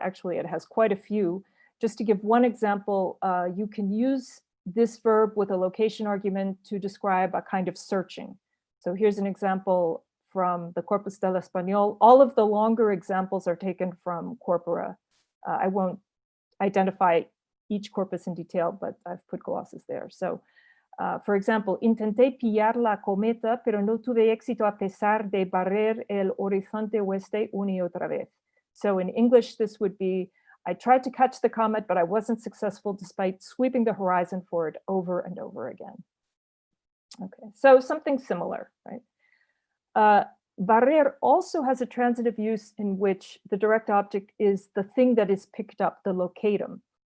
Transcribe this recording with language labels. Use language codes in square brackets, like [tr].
[en] Actually, it has quite a few. Just to give one example, you can use this verb with a location argument to describe a kind of searching. So here's an example from the Corpus del Español. All of the longer examples are taken from corpora. I won't identify each corpus in detail, but I've put glosses there. So for example, [es] intenté pillar la cometa, pero no tuve éxito a pesar de barrer el horizonte oeste una y otra vez. [en] So in English, this would be, I tried to catch the comet, but I wasn't successful despite sweeping the horizon for it over and over again. Okay, so something similar, right? Barrer also has a transitive use in which the direct object is the thing that is picked up, the locatum.